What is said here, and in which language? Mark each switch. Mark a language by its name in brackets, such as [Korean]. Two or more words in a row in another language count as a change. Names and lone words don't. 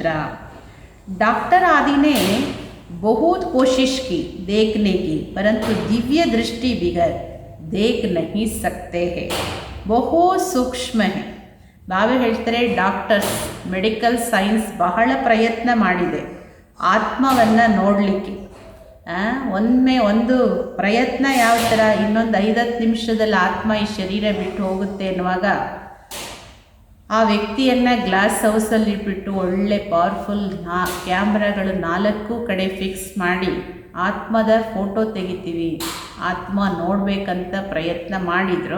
[Hindi] डॉक्टर आदि ने बहुत कोशिश की देखने की, परंतु दिव्य दृष्टि बिगर देख नहीं सकते हैं. बहुत सूक्ष्म है. [Kannada] ಬಾಬಾ ಹೇಳ್ತಾರೆ ಡಾಕ್ಟರ್ಸ್, [English] medical science [Kannada] ಬಹಳ ಪ್ರಯತ್ನ ಮಾಡಿದೆ ಆತ್ಮವನ್ನು ನೋಡಲಿಕ್ಕೆ. ಒಮ್ಮೆ ಒಂದು ಪ್ರಯತ್ನ ಯಾವ ಥರ, ಇನ್ನೊಂದು 5-10 ನಿಮಿಷದಲ್ಲಿ ಆತ್ಮ ಈ ಶರೀರ ಬಿಟ್ಟು ಹೋಗುತ್ತೆ ಎನ್ನುವಾಗ ಆ ವ್ಯಕ್ತಿಯನ್ನು ಗ್ಲಾಸ್ ಹೌಸಲ್ಲಿ ಇಟ್ಬಿಟ್ಟು ಒಳ್ಳೆ ಪವರ್ಫುಲ್ ಕ್ಯಾಮ್ರಾಗಳು 4 ಕಡೆ ಫಿಕ್ಸ್ ಮಾಡಿ ಆತ್ಮದ ಫೋಟೋ ತೆಗಿತೀವಿ, ಆತ್ಮ ನೋಡಬೇಕಂತ ಪ್ರಯತ್ನ ಮಾಡಿದ್ರು.